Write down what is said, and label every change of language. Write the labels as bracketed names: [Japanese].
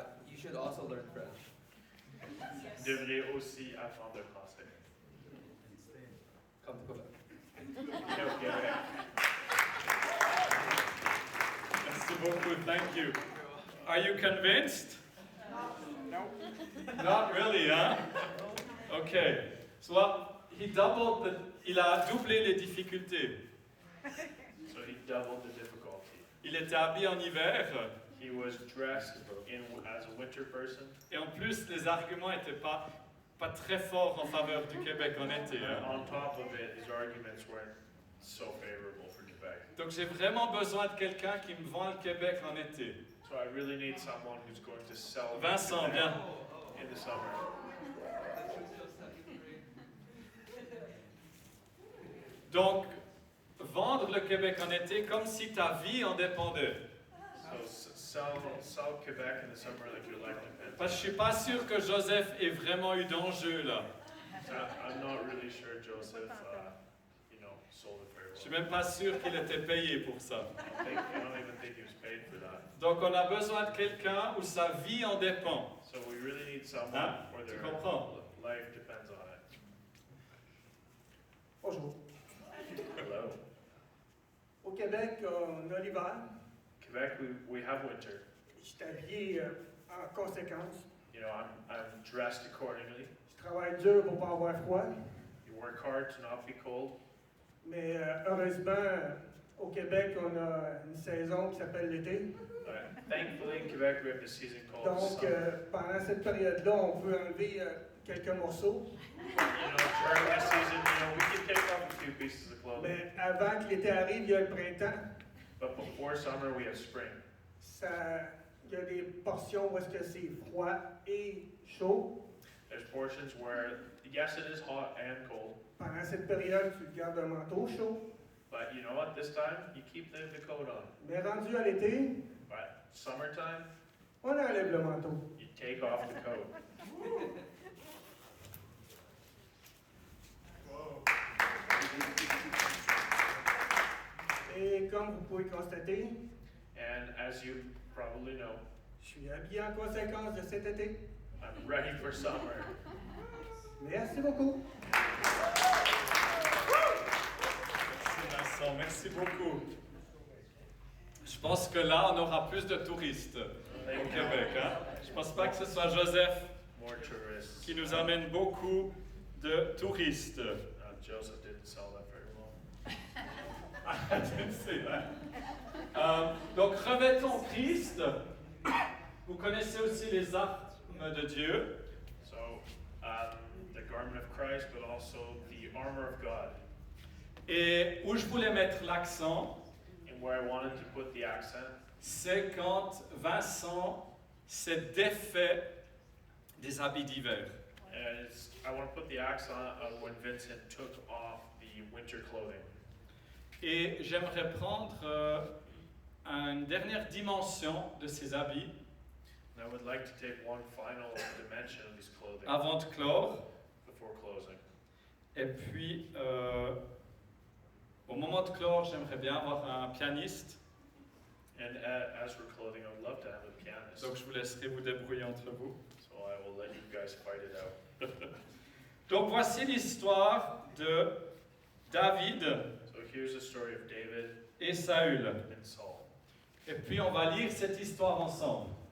[English] You should also learn French. [French] Vous devriez aussi apprendre le français. [English] Come to Quebec. [French] Viens au Québec. Merci beaucoup. [English] Thank you. Are you convinced? No. Not really, huh? Okay. [French] So il a doublé les difficultés. [English] So he doubled the difficulty. [French] Il était habillé en hiver [English] He was dressed as a winter person. [French] et en plus les arguments n'étaient pas très forts en faveur du Québec en été. Hein? [English] On top of it, his arguments weren't so favorable for Quebec. [French] Donc j'ai vraiment besoin de quelqu'un qui me vend le Québec en été. [English] So I really need someone who's going to sell [French] Vincent, [English] Quebec [French] viens. [English] in the summer. [French] Donc vendre le Québec en été comme si ta vie en dépendait. [English] So sell Quebec in the summer like your life depends. [French] Parce que je suis pas sûr que Joseph ait vraiment eu d'enjeu là. [English] So I'm not really sure Joseph, sold it very [French] Je suis [English] well. [French] même pas sûr qu'il était payé pour ça. [English] I don't even think he was paid for that. [French] Donc on a besoin de quelqu'un où sa vie en dépend. [English] So we really need someone [French] Hein? [English] where [French] Tu [English] their [French] comprends? [English] life depends on it. [French] Bonjour. [English] Hello. [French] Au Québec, on a l'hiver. [English] Quebec, we have winter. [French] Je suis habillé en conséquence. [English] I'm dressed accordingly. [French] Je travaille dur pour ne pas avoir froid. [English] You work hard to not be cold. [French] Mais heureusement, au Québec, on a une saison qui s'appelle l'été. [English] Thankfully, in Quebec, we have the season called [French] Donc, [English] summer. [French] pendant cette période-là, on peut enlever quelques morceaux. [English] During this season, we can take off a few pieces of clothing. [French] Mais avant que l'été arrive, il y a le printemps. [English] But before summer, we have spring. [French] Il y a des portions où est-ce que c'est froid et chaud. [English] There's portions where, yes, it is hot and cold, [French] Pendant cette période, tu gardes un manteau chaud. [English] But you know what? This time, you keep the coat on. [French] Mais rendu à l'été, [English] But summertime, [French] on enlève le manteau. [English] you take off the coat. [French] Et comme vous pouvez constater, [English] And as you probably know, [French] je suis habillé en conséquence de cet été. [English] I'm ready for summer. [French] Merci beaucoup. Merci Vincent, merci beaucoup. Je pense que là, on aura plus de touristes au Québec. Hein? Je ne pense pas que ce soit Joseph [English] More tourists. [French] qui nous amène beaucoup de touristes. [English] Joseph didn't sell that very well. I didn't say that. [French] Donc, revêtons Christ. Vous connaissez aussi les armes de Dieu. [English] So, the garment of Christ, but also the armor of God. [French] Et où je voulais mettre l'accent, [English] And where I wanted to put the accent [French] c'est quand Vincent s'est défait des habits d'hiver. [English] is I want to put the accent on when Vincent took off the winter clothing. [French] Et j'aimerais prendre une dernière dimension de ces habits [English] And I would like to take one final dimension of these clothing [French] avant de clore. [English] before closing. [French] Et puis, au moment de clore, j'aimerais bien avoir un pianiste. [English] And as we're clothing, I would love to have a pianist. [French] Donc, je vous laisserai vous débrouiller entre vous. [English] So I will let you guys fight it out. [French] Donc, voici l'histoire de David [English] So here's the story of David [French] et Saül. [English] and Saul. [French] Et puis, on va lire cette histoire ensemble.